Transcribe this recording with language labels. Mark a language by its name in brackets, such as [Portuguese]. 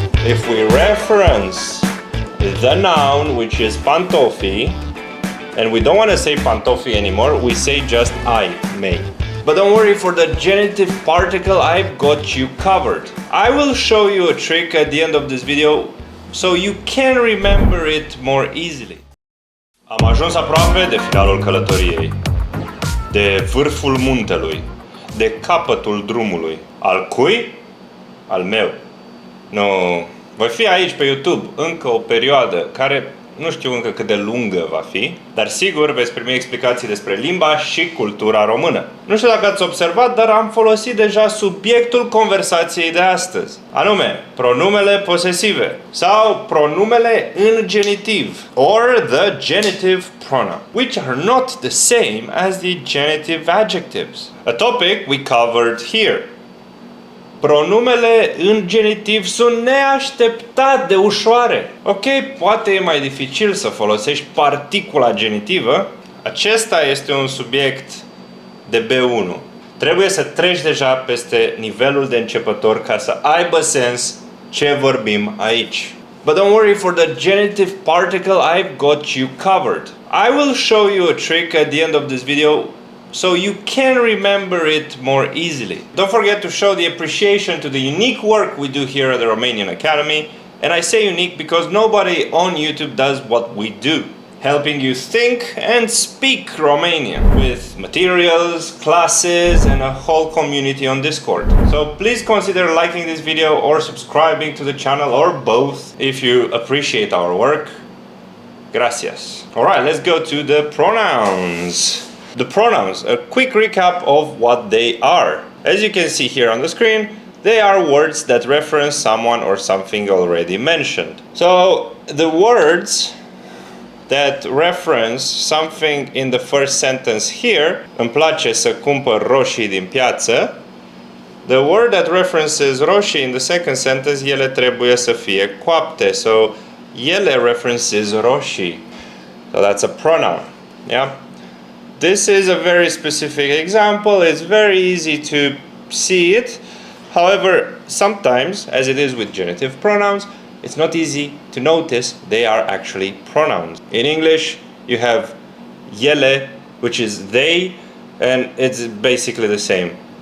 [English] If we reference the noun, which is pantofi, and we don't want to say pantofi anymore, we say just I may. But don't worry, for the genitive particle, I've got you covered. I will show you a trick at the end of this video so you can remember it more easily. [Romanian] Am ajuns aproape de finalul călătoriei, de vârful muntelui, de capătul drumului. Al cui? Al meu. Nu, voi fi aici pe YouTube încă o perioadă care nu știu încă cât de lungă va fi, dar sigur veți primi explicații despre limba și cultura română. Nu știu dacă ați observat, dar am folosit deja subiectul conversației de astăzi, anume pronumele posesive sau pronumele în genitiv, [English] or the genitive pronoun, which are not the same as the genitive adjectives, a topic we covered here. [Romanian] Pronumele în genitiv sunt neașteptat de ușoare. Ok, poate e mai dificil să folosești particula genitivă. Acesta este un subiect de B1. Trebuie să treci deja peste nivelul de începător ca să aibă sens ce vorbim aici. [English] But don't worry, for the genitive particle, I've got you covered. I will show you a trick at the end of this video so you can remember it more easily. Don't forget to show the appreciation to the unique work we do here at the Romanian Academy. And I say unique because nobody on YouTube does what we do, helping you think and speak Romanian with materials, classes, and a whole community on Discord. So please consider liking this video or subscribing to the channel, or both, if you appreciate our work. Gracias. Alright, let's go to the pronouns. The pronouns, a quick recap of what they are. As you can see here on the screen, they are words that reference someone or something already mentioned. So the words that reference something in the first sentence here, [Romanian] îmi place să cumpăr roșii din piață, [English] the word that references roșii in the second sentence, [Romanian] ele trebuie să fie coapte. [English] So ele references roșii. So that's a pronoun. Yeah? This is a very specific example. It's very easy to see it. However, sometimes, as it is with genitive pronouns, it's not easy to notice they are actually pronouns. In English, you have ele, which is they, and it's basically the same.